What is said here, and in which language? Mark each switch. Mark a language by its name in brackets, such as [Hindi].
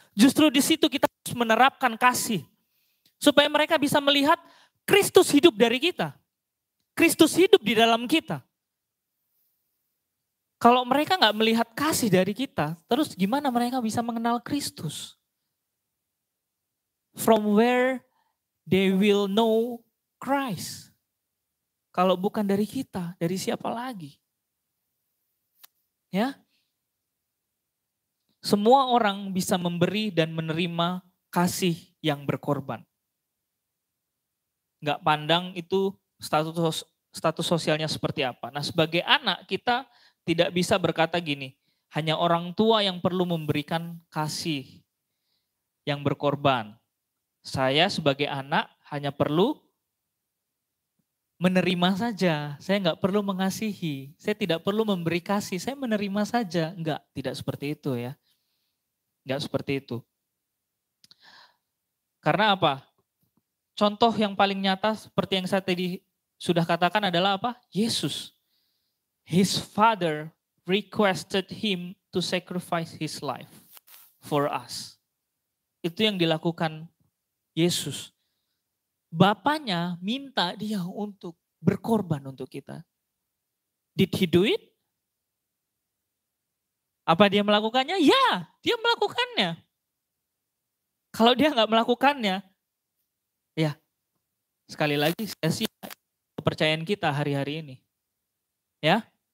[Indonesian] Justru di situ kita harus menerapkan kasih. Supaya mereka bisa melihat Kristus hidup dari kita. Kristus hidup di dalam kita. Kalau mereka nggak melihat kasih dari kita, terus gimana mereka bisa mengenal Kristus? [English] From where they will know Christ? [Indonesian] Kalau bukan dari kita, dari siapa lagi? Ya, semua orang bisa memberi dan menerima kasih yang berkorban. Nggak pandang itu status sosialnya seperti apa. Nah, sebagai anak kita tidak bisa berkata gini, hanya orang tua yang perlu memberikan kasih yang berkorban. Saya sebagai anak hanya perlu menerima saja, saya nggak perlu mengasihi, saya tidak perlu memberi kasih, saya menerima saja. Enggak, tidak seperti itu ya. Enggak seperti itu. Karena apa? Contoh yang paling nyata seperti yang saya tadi sudah katakan adalah apa? Yesus. [English] His father requested him to sacrifice his life for us. [Indonesian] Itu yang dilakukan Yesus. Bapaknya minta dia untuk berkorban untuk kita. [English] Did he do it? [Indonesian] Apa dia melakukannya? Ya, dia melakukannya. Kalau dia nggak melakukannya, ya sekali lagi sia-sia kepercayaan kita hari-hari ini. Ya.